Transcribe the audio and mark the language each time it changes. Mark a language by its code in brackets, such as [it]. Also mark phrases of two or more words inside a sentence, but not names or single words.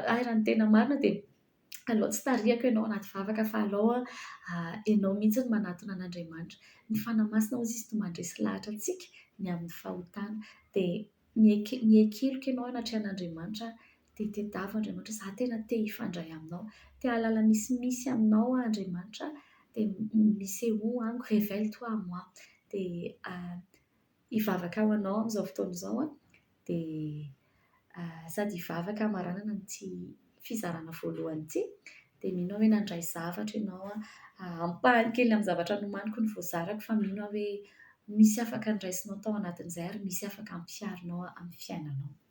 [mg] Raha ny tena marina dia alao tsy tarihako ianao anaty vavaka, fa alao ianao mihitsy ny manatona an'Andriamanitra. Ny fanahy masina hozy izy no mandresy lahatra antsika ny amin'ny fahotana, dia miekeloka ianao anatrehan'Andriamanitra, dia tedavo Andriamanitra, izaho tena te hifandray aminao, te hahalala misy aminao Andriamanitra, dia misy eo amiko, [fr] révèle-toi à moi. [mg] Dia hivavaka ho anao amin'izao fotoana izao dia sady hivavaka hamaranana n'ity fizarana voalohany ity, dia mino hoe nandray zavatra ianao ampahany kely amin'ny zavatra nomaniko ny voazarako, fa mino hoe misy afaka ndraisinao tao anatin'izay ary misy afaka ampiarinao amin'ny fiainanao.